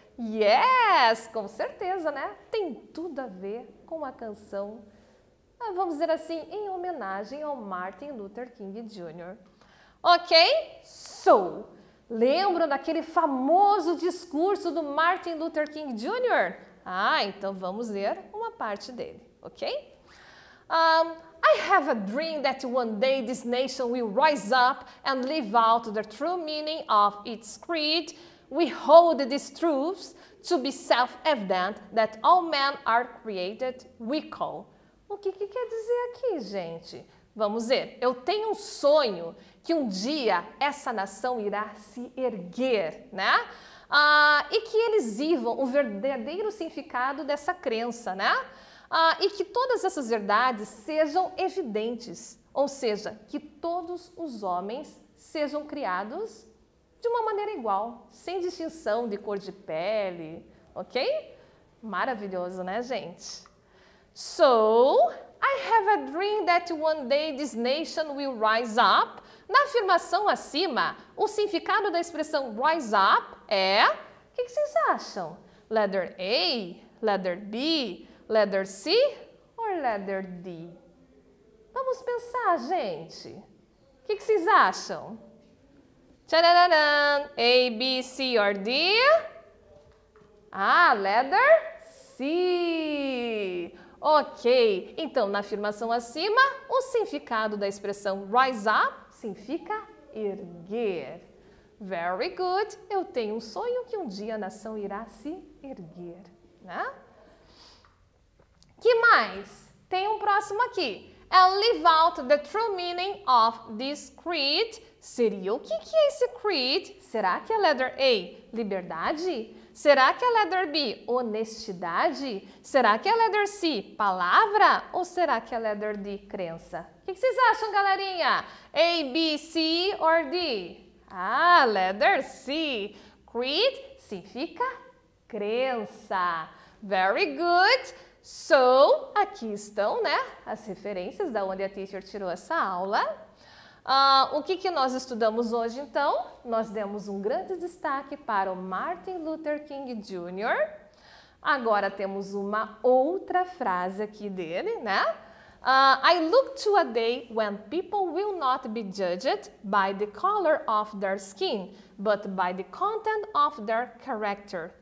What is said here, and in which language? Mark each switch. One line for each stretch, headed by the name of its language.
Portuguese: Yes, com certeza, né? Tem tudo a ver com a canção, vamos dizer assim, em homenagem ao Martin Luther King Jr. Ok? So, lembram daquele famoso discurso do Martin Luther King Jr.? Então vamos ler uma parte dele, ok?
English: I have a dream that one day this nation will rise up and live out the true meaning of its creed. We hold these truths to be self-evident that all men are created equal.
Portuguese: O que quer dizer aqui, gente? Vamos ver. Eu tenho um sonho que um dia essa nação irá se erguer, né? E que eles vivam o verdadeiro significado dessa crença, né? E que todas essas verdades sejam evidentes, ou seja, que todos os homens sejam criados de uma maneira igual, sem distinção de cor de pele, ok? Maravilhoso, né, gente?
English: So, I have a dream that one day this nation will rise up.
Portuguese: Na afirmação acima, o significado da expressão rise up é... O que vocês acham?
English: Letter A, letter B, letter C
Portuguese: ou
English: letter D?
Portuguese: Vamos pensar, gente. O que vocês acham? Tchararam!
English: A, B, C or D? Letter C. Ok.
Portuguese: Então, na afirmação acima, o significado da expressão rise up significa erguer.
English: Very good.
Portuguese: Eu tenho um sonho que um dia a nação irá se erguer, né? Que mais? Tem um próximo aqui.
English: And live out the true meaning of this creed.
Portuguese: Seria o que é esse creed? Será que é
English: letter A,
Portuguese: liberdade? Será que é
English: letter B,
Portuguese: honestidade? Será que é
English: letter C,
Portuguese: palavra? Ou será que é
English: letter D,
Portuguese: crença? O que vocês acham, galerinha?
English: A, B, C or D? Letter C.
Portuguese: Creed significa crença.
English: Very good.
Portuguese: So, aqui estão, né, as referências da onde a teacher tirou essa aula. O que nós estudamos hoje, então? Nós demos um grande destaque para o Martin Luther King Jr. Agora temos uma outra frase aqui dele, né?
English: I look to a day when people will not be judged by the color of their skin, but by the content of their character.